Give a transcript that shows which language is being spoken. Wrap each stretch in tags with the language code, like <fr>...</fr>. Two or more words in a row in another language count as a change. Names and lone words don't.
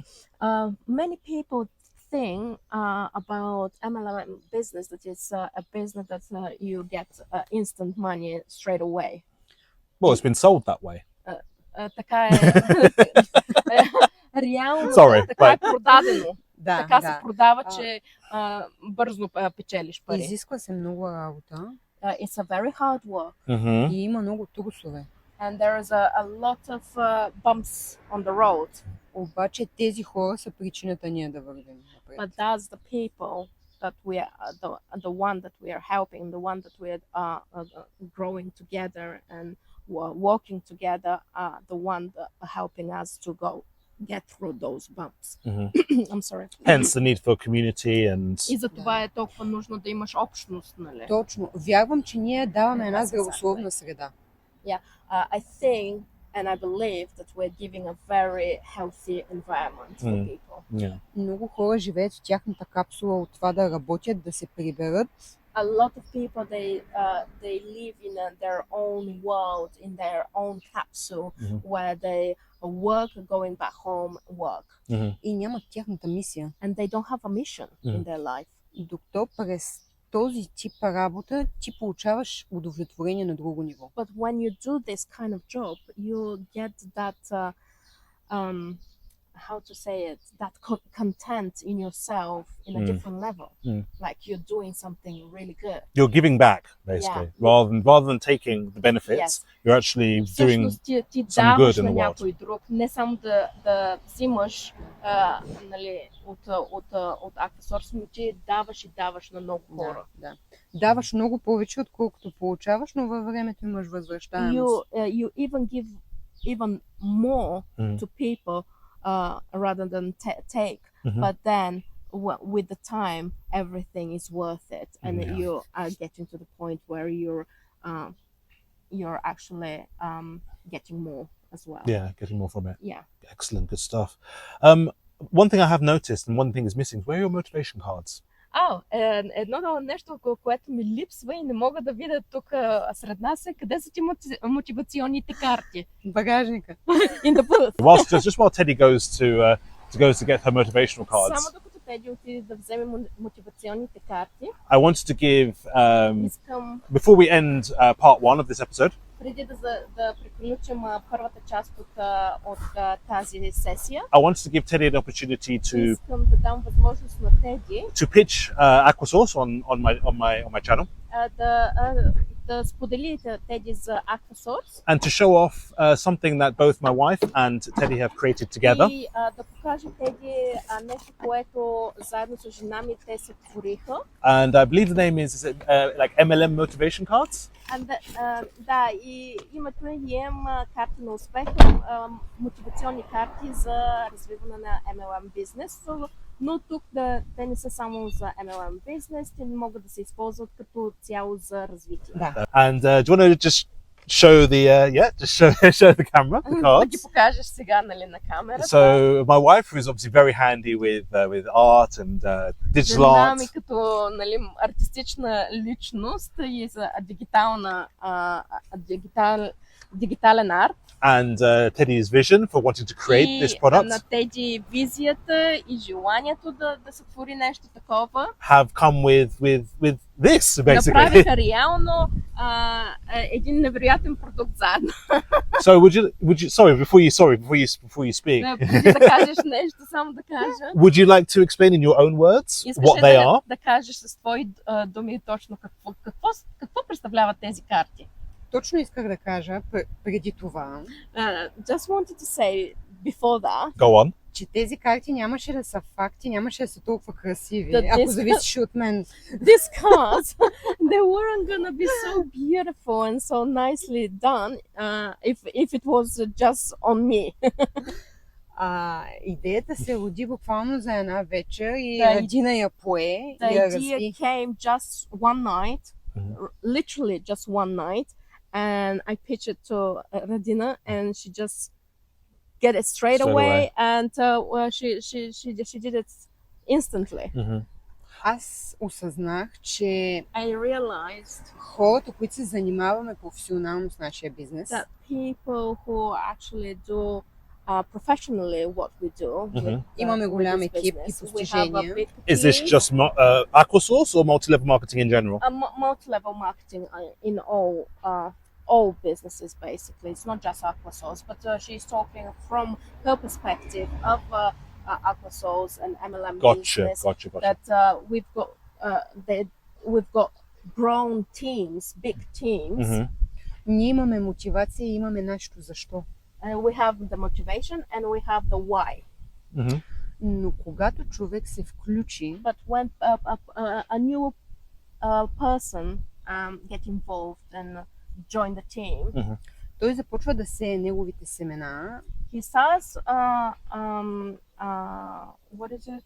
<en>Many people think about MLM business that it's a business that you get instant money straight away. Well, it's been sold that way.</en> <bg>Така е. Реално</bg> <en>Sorry,</en> <bg>така е</bg> <en>but-</en> <bg>продадено. Да, Така се продава, че бързо печелиш пари. изисква се много работа</bg> <en>It's a very hard work.</en> <bg>и има много трусове.</bg> <en>And there is a lot of bumps on the road.</en> <bg>Обаче тези хора са причината ние да вървим напред.</bg> <en>But that's the people that we are, the one that we are helping, the one that we are growing together and working together, the one that are helping us to get through those bumps. I'm sorry. Hence the need for community and</en> <bg>И за това е толкова нужно да имаш общност, нали? Точно. Вярвам, че ние даваме една здравословна среда.</bg> <en>I think and I believe that we're giving a very healthy environment for people. Yeah.</en> <bg>Много хора живеят в тяхната капсула от това да работят, да се приберат.</bg> <en>A lot of people they live in their own world, in their own capsule, where they work, going back home, work,</en> <bg>И нямат тяхната мисия.</bg> <en>and they don't have a mission in their life.</en> <bg>Докато през този тип работа ти получаваш удовлетворение на друго ниво.</bg> <en>But when you do this kind of job, you get that how to say it, that content in yourself in a different level. Like you're doing something really good. You're giving back, basically, rather than taking the benefits. Yes. You're actually doing</en> <bg>Всъщност ти</bg> <en>some good</en> <bg>даваш</bg> <en>in</en> <bg>на</bg> <en>the world.</en> <bg>някой друг, не само да взимаш нали, от Aquasource, но ти даваш и даваш на много хора. Да. Даваш много повече, отколкото получаваш, но във времето имаш възвръщаемост.</bg> <en>You even give even more to people rather than take, but then with the time everything is worth it, and you are getting to the point where you're actually getting more as well. Yeah, getting more from it. Yeah. Excellent, good stuff. One thing I have noticed, and one thing is missing, where are your motivation cards?</en> <bg>Едно нещо, което ми липсва и не мога да видя тук сред нас е къде са ти мотивационните карти. Багажника.</bg> <en>In the booth. Just while Teddy goes to get her motivational cards,</en> <bg>Само докато Теди отиде да вземе мотивационните карти,</bg> <en>I wanted to give,</en> <bg>искам</bg> <en>before we end part 1 of this episode,</en> <bg>преди да приключим първата част от тази сесия,</bg> <en>I wanted to give Teddy an opportunity</en> <bg>искам да дам възможност на Теди</bg> <en>to pitch Aquasource on my channel,</en> <bg>да сподели Теди за Aquasource</bg> <en>and to show off something that both my wife and Teddy have created together.</en> <bg>и да покаже Теди нещо, което заедно с жена ми те се твориха.</bg> <en>And I believe the name is it, like MLM motivation cards.</en> <bg>Да, и името е EM карти на успеха, мотивационни карти за развиване на MLM бизнес. Но тук те не са само за MLM бизнес, те могат да се използват като цяло за развитие. Да.</bg> <en>And do you want to just show show the camera, the</en> <bg>Да ги</bg> <en>cards?</en> <bg>покажеш сега, нали, на камерата.</bg> <en>So my wife, who is obviously very handy with art and digital</en> <bg>Жена</bg> <en>art,</en> <bg>ми като, нали, артистична личност и за дигитален арт.</bg> <en>and Teddy's vision for wanting to create this</en> <bg>И</bg> <en>product</en> <bg>на Теди визията и желанието да се твори нещо такова.</bg> <en>have come with this, basically.</en> <bg>Направиха реално един невероятен продукт заедно.</bg> <en>So would you before you speak,</en> <bg>Преди да кажеш нещо, само да кажа.</bg> <en>would you like to explain in your own words</en> <bg>Искаш</bg> <en>what</en> <bg>ли</bg> <en>they are?</en> <bg>да кажеш с твои думи точно какво представляват тези карти? Точно исках да кажа преди това,</bg> <en>Just wanted to say before that, Go on.</en> <bg>че тези карти нямаше да са факти, нямаше да са толкова красиви, Да, ако зависеше от мен.</bg> <en>these cards, they weren't gonna be so beautiful and so nicely done if it was just on me.</en> <bg>Идеята се роди буквално за една вечер и Да, Радина я пое и</bg> <en>The</en> <bg>я</bg> <en>idea</en> <bg>разви.</bg> <en>came just one night, literally just one night, and I pitched it to Radina, and she just get it straight away, and she did it instantly.</en> <bg>Аз осъзнах, че</bg> <en>I realized</en> <bg>хората, които се занимаваме професионално с нашия бизнес,</bg> <en>that people who actually do professionally what we do.</en> <bg>имаме голям</bg> <en>with this</en> <bg>екип и</bg> <en>business. We have a</en> <bg>постижения.</bg> <en>big Is this team, just Aquasource or multi-level marketing in general? multi-level marketing in all businesses basically. It's not just Aquasource, but she's talking from her perspective of Aquasource and MLM business. Gotcha. That we've got grown teams, big teams.</en> <bg>Ние имаме мотивация и имаме нашето защо.</bg> <en>And we have the motivation and we have the why.</en> <bg>Но когато човек се включи,</bg> <en>But when a new person get involved and join the team,</en> <bg>той започва да сее неговите семена.</bg> <en>he starts what is it?</en>